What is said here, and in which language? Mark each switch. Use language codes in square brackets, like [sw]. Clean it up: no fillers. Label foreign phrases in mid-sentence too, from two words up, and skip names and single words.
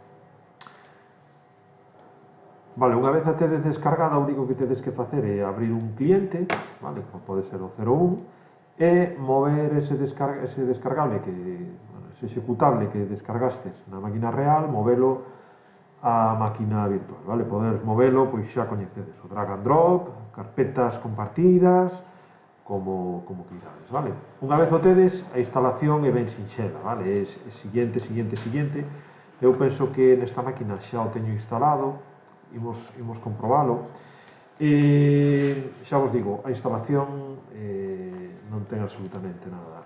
[gl] Vale, unha vez a tedes descargada, o único que tedes que facer é abrir un cliente, vale? Como pode ser o 01, e mover ese descargable, ese executable que descargastes na máquina real, movelo a máquina virtual, vale? Poderes movelo, pois xa coñecedes o [en] drag and drop, [gl] carpetas compartidas, como queirades, vale? Unha vez o tedes, a instalación é ben sinxela, vale? É siguiente. Eu penso que nesta máquina xa o teño instalado, imos comprobalo. Xa vos digo, a instalación non ten absolutamente nada.